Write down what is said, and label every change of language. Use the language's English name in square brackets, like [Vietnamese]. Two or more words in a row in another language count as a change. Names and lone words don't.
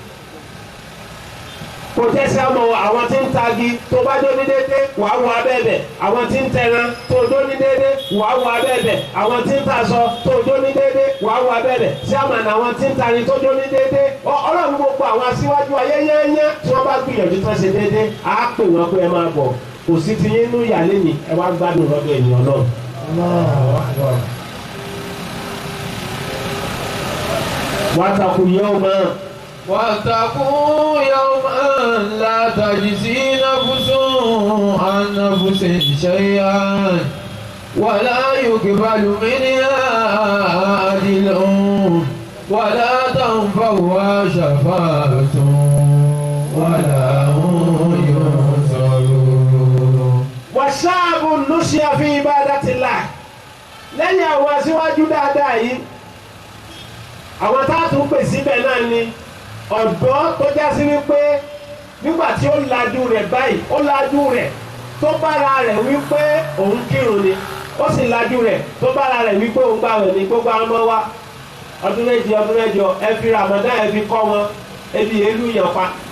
[Yoruba] kò jẹ́ sí àmọ́ àwọn tí ń tagi tó bá dó ní dédé wà á wọ abẹ́bẹ̀ àwọn tí ń tẹran tó dó ní dédé wà á wọ abẹ́bẹ̀ àwọn tí ń taṣọ tó dó ní dédé wà á wọ abẹ́bẹ̀ sí àmọ́ àwọn tí ń tani tó dó ní dédé Ọlọ́run gbogbo àwọn aṣíwájú ayẹyẹyẹ tí wọ́n bá gbìyànjú tó ṣe dédé á pè wọ́n pé ẹ máa bọ̀ kò sí ti yín nú ìyàlẹ́ ni ẹ wá gbádùn lọ́dọ̀ ènìyàn náà. [Arabic] واتقوا يوما واتقوا يوما لا تجزي نفس عن نفس شيئا ولا يقبل منها عدل ولا تنفعها شفاعة ولا هم ينصرون. وشعب نشأ في عبادة الله [Yoruba] lẹ́yìn àwọn aṣíwájú dáadáa yìí àwọn tá a tún pè síbẹ̀ náà ni ọ̀dọ́ tó já sí wípé nígbà tí ó lajú rẹ̀ báyìí ó lajú rẹ̀ tó bára rẹ̀ wípé òun kírun ni ó sì lajú rẹ̀ tó bára rẹ̀ wípé òun gbààwẹ̀ ní gbogbo àwọn ọmọ wa ọdún mẹ́jọ ẹ fi Ramadan ẹ fi kọ́ wọn ebi èlú yàn pa